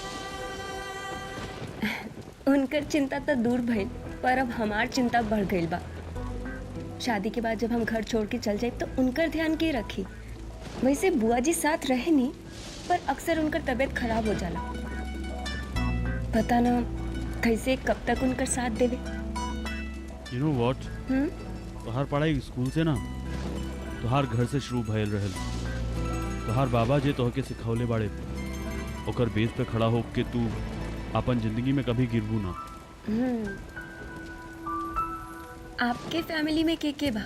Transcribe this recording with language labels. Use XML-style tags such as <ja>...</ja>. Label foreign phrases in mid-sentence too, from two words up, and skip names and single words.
<bho>उनकर चिंता तो दूर भइल, पर अब हमार चिंता बढ़ गई बा। शादी के बाद जब हम घर छोड़ के चल जाए तो उनकर ध्यान के रखी। वैसे बुआ जी साथ रहे नहीं, पर अक्सर उनकर तबीयत खराब हो जाला। पता ना कैसे कब तक उनकर साथ देवे।</bho> <en>You know what,</en> <bho>तोहार पढ़ाई स्कूल से ना तोहार घर से शुरू भयल रहल। तोहार बाबा जे तोहके सिखौले बाड़े, ओकर बेस पे खड़ा हो के तू अपन जिंदगी में कभी गिरबू ना। आपके फैमिली में के बा?</bho>